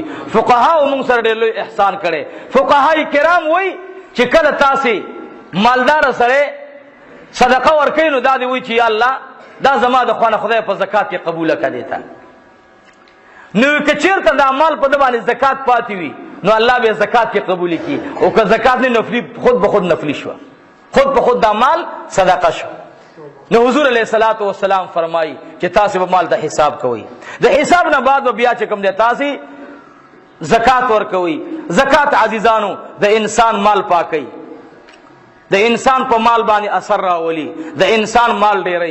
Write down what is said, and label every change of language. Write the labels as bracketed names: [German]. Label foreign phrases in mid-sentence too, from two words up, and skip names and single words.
[Pashto] فقهاو موږ سره ډېر لوی احسان کړي. فقهای کرام وایي چې کله تاسو مالدار سره صدقه ورکوي نو دا دی وایي چې یا الله دا زما د خوانه خدای په زکات کې قبول کړي تا. نو که چیرته دا مال په د باندې زکات پاتې وي نو الله به زکات کې قبول کړي، او که زکات نه نفلی [Persian] خود به خود [Pashto] نفلی شو، [Persian] خود به خود [Pashto] دا مال صدقه شو. نو حضور [Arabic] علیہ الصلوۃ والسلام [Pashto] فرمایي چې تاسو به مال د حساب کوئ، د حساب نه بعد بیا چې کوم دی تاسو زکات ورکوئ. زکات عزیزانو د انسان مال پاکي، د انسان په مال باندې اثر راولي، د انسان مال ډیری.